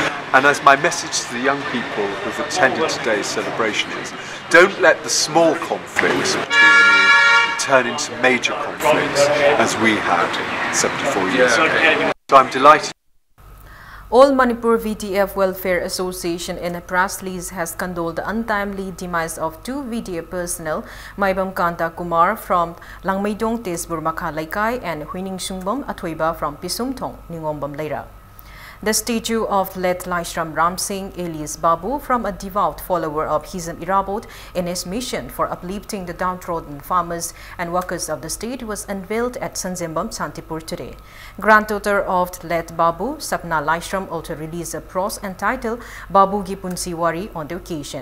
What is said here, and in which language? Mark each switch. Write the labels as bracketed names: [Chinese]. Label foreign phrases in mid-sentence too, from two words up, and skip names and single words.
[English] And as my message to the young people who've attended today's celebration is, don't let the small conflicts between you turn into major conflicts as we had 74 years ago. So I'm delighted. All Manipur VDF Welfare Association in a press release has condoled the untimely demise of two VDF personnel, Maibam Kanta Kumar from Langmaidong Tesbur Makha Laikai and Huining Sungbom Athoiba from Pisumthong, Ningombam Leira. The statue of late Laishram Ram Singh alias Babu, from a devout follower of Hizam Irabot in his mission for uplifting the downtrodden farmers and workers of the state, was unveiled at Sanzembam, Santipur today. Granddaughter of late Babu, Sapna Laishram, also released a prose entitled Babu Ki Punsi Wari on the occasion.